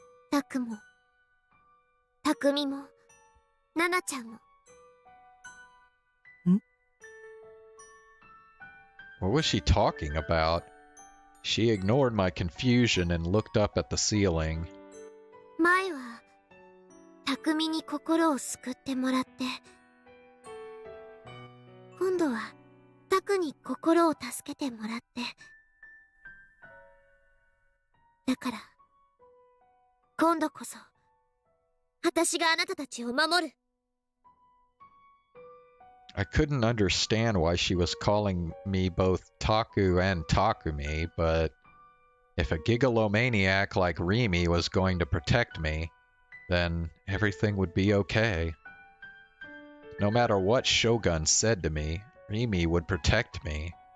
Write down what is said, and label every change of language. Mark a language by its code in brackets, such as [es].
[ja] タクも、タクミも、ナナちゃんも。 [en] What was she talking about? She ignored my confusion and looked up at the ceiling. [ja] 前は、タクミに心を救ってもらって、今度は、タクに心を助けてもらって。だから、今度こそ、私があなたたちを守る。 [en] I couldn't understand why she was calling me both Taku and Takumi, but if a gigalomaniac like Rimi was going to protect me, then everything would be okay. No matter what Shogun said to me, Rimi would protect me.